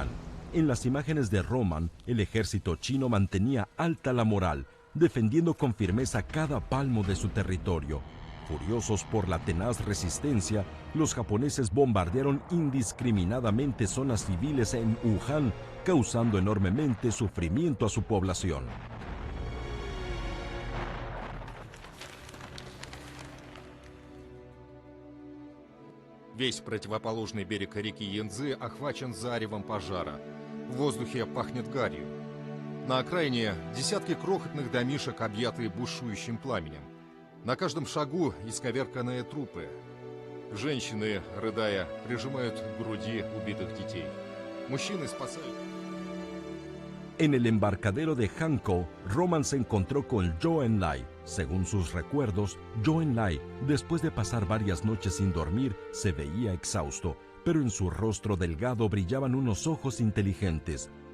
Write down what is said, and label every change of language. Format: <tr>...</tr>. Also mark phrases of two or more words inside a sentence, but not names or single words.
<es>En las imágenes de Roman, el ejército chino mantenía alta la moral, defendiendo con firmeza cada palmo de su territorio. Furiosos por la tenaz resistencia, los japoneses bombardearon indiscriminadamente zonas civiles en Wuhan, causando enormemente sufrimiento a su población.</es> <ru>Весь противоположный берег реки Янцзы охвачен заревом пожара. В воздухе пахнет гарью. На окраине десятки крохотных домишек, объятые бушующим пламенем. На каждом шагу исковерканные трупы. Женщины, рыдая, прижимают к груди убитых детей. Мужчины спасают.</ru> <es>En el embarcadero de Hankou, Roman se encontró con Zhou Enlai. Según sus recuerdos, Zhou Enlai, después de pasar varias noches sin dormir, se veía exhausto, pero en su rostro delgado brillaban unos ojos inteligentes.</es>